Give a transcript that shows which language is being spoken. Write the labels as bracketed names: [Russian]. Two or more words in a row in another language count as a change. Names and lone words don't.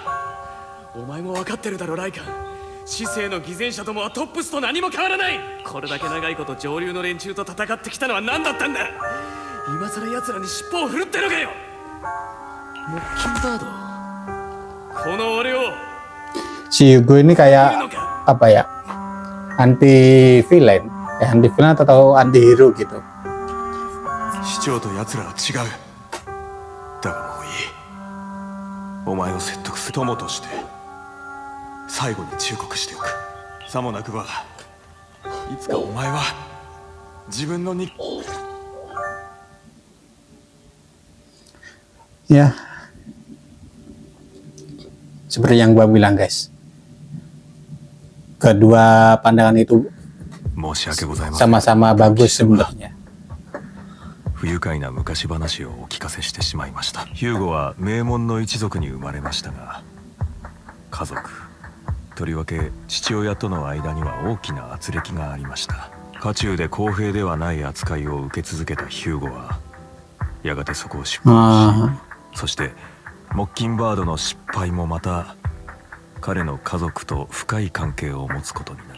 [Japanese] お前も分かってるだろライカン。市政の偽善者どもはトップスと何も変わらない。これだけ長いこと上流の連中と戦ってきたのは何だったんだ。今さら奴らに尻尾を振るってのかよ。モッキンバード、この俺を [Indonesian] Si Yugo ini kayak apa ya? [English] Anti villain, anti villain atau anti hero gitu. [Japanese] 市長と奴らは違う。だがもういい。お前を説得する友として最後に忠告しておく。さもなくばいつかお前は自分のに [Indonesian] Ya, seperti yang gua bilang guys, kedua pandangan itu [Japanese] 申し訳ございません。 [Indonesian] sama-sama bagus sebenarnya. [Japanese] 不愉快な昔話をお聞かせしてしまいました。ヒューゴは名門の一族に生まれましたが、家族、とりわけ父親との間には大きな軋轢がありました。家中で公平ではない扱いを受け続けたヒューゴはやがてそこを出版し、そしてモッキンバードの失敗もまた彼の家族と深い関係を持つことになる。